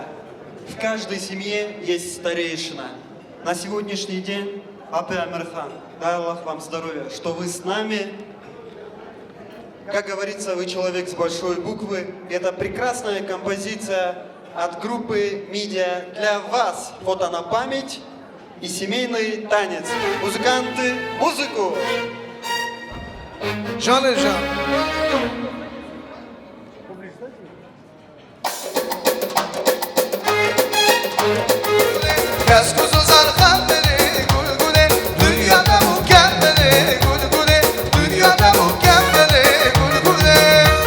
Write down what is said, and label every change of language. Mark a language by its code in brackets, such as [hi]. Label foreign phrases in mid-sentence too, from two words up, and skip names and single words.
[ru] В каждой семье есть старейшина. На сегодняшний день, Апи Амирхан, дай Аллах вам здоровья, что вы с нами. Как говорится, вы человек с большой буквы. Это прекрасная композиция от группы «Мидия» для вас. Фото на память и семейный танец. Музыканты, музыку! [tr] Canı can. Kes kuzu zarkandeli gulgule, dünyada mükemmeli gulgule, dünyada mükemmeli gulgule.